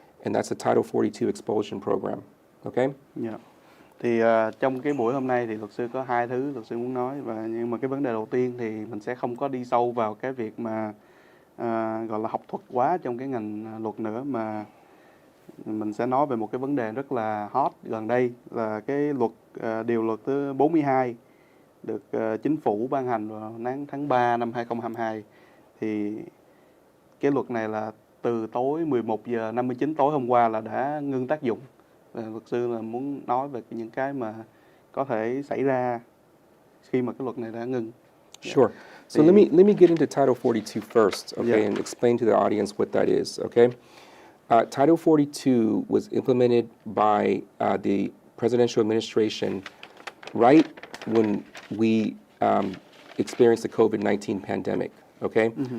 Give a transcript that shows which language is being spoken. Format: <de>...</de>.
<en>And that's a Title 42 expulsion program, okay? Yeah.</en> <vi>Thì trong cái buổi hôm nay thì luật sư có hai thứ luật sư muốn nói, nhưng mà cái vấn đề đầu tiên thì mình sẽ không có đi sâu vào cái việc mà gọi là học thuật quá trong cái ngành luật nữa, mà mình sẽ nói về một cái vấn đề rất là hot gần đây là cái điều luật thứ 42 được chính phủ ban hành vào tháng 3 năm 2022. Thì cái luật này là từ tối 11 giờ 59 tối hôm qua là đã ngưng tác dụng. Và luật sư là muốn nói về những cái mà có thể xảy ra khi mà cái luật này đã ngưng.</vi> <en>Sure. So let me get into Title 42 first, okay, and explain to the audience what that is, okay? Title 42 was implemented by the presidential administration right when we experienced the COVID-19 pandemic, okay?</en>